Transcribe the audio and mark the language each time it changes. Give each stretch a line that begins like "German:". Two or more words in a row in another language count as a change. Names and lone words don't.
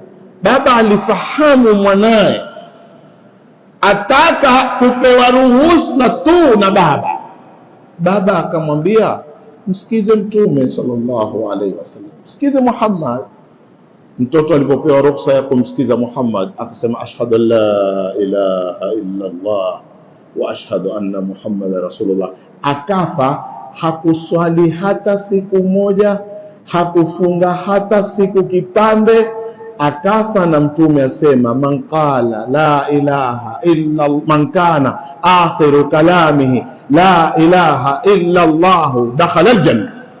Swahili: Baba alifahamu mwanae ataka kupewa ruhusa tu na baba. Baba akamwambia, msikize Mtume
Arabic: صلى الله عليه وسلم,
Swahili: msikize Muhammad. Mtoto alipopewa ruhusa ya kumsikiza Muhammad akasema,
Arabic: أشهد أن لا إله إلا الله وأشهد أن محمدا رسول الله.
Swahili: Akafa. Hakuswali hata siku moja, hakufunga hata siku kipande, akafa na Mtume asema,
Arabic: من قال لا إله إلا، من كان آخر كلامه لا إله إلا الله دخل الجنة.